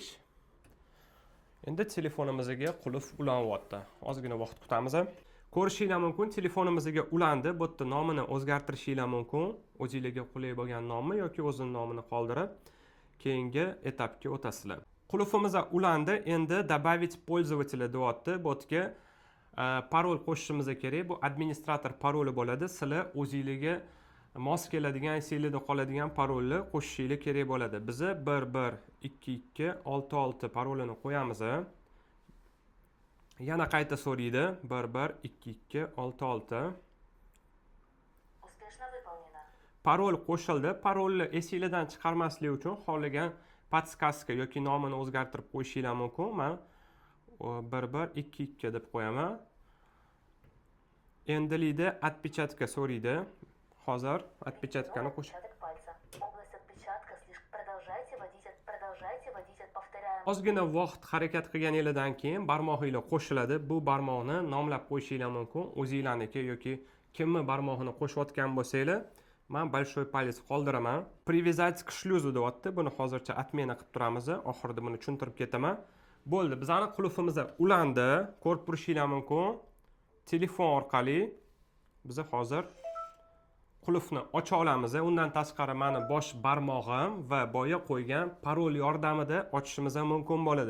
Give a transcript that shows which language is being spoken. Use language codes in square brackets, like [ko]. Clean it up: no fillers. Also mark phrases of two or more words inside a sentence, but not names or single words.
[uz] Endi telefonimizga qulf ulanyapti. Ozgina vaqt kutamiz. Ko'rishinglar mumkin, telefonimizga ulandi. Bu yerda nomini o'zgartirishinglar mumkin. O'zingizga qulay bo'lgan nomni yoki o'zining nomini qoldirib, keyingi etapga o'tasizlar. Qulfimiz ulandi. Endi [ru] добавить пользователя [uz] deyapti. Bu yerga parol qo'shishimiz kerak. Bu administrator paroli bo'ladi. Sizlar o'zingizga mos keladigan, esingizda qoladigan parolni qo'shishingiz kerak bo'ladi. Biz 112266 parolini qo'yamiz. Yana qayta so'raydi. 112266. [ru] Успешно выполнено. [uz] Parol qo'shildi. Parolni esingizdan chiqarmaslik uchun xohlagan подсказка yoki nomini o'zgartirib qo'yishinglar mumkin. Men 1122 deb qo'yaman. Endilikda отпечатка so'raydi. Hozir отпечаткani qo'sh. [ru] Отпечаток пальца. Область отпечатка слишком. Продолжайте водить от повторяем. [uz] Ozgina vaqt harakat qilganingizdan keyin barmog'inglar qo'shiladi. Bu barmoqni nomlab qo'yishinglar mumkin. O'zinglarniki yoki kimni barmog'ini qo'shayotgan bo'lsanglar, men [ru] большой палец [uz] qoldiraman. [ru] Привязать к шлюзу [uz] deyapti. Buni hozircha отмена qilib turamiz. Oxirida buni tushuntirib ketaman. Bo'ldi. Bizning qulfimiz ulandi. Ko'rib turishinglar mumkin. Telefon orqali biz hozir qulfni ocha olamiz. Undan tashqari meni bosh barmog'im va boya qo'ygan parol yordamida ochishimiz mumkin bo'ladi.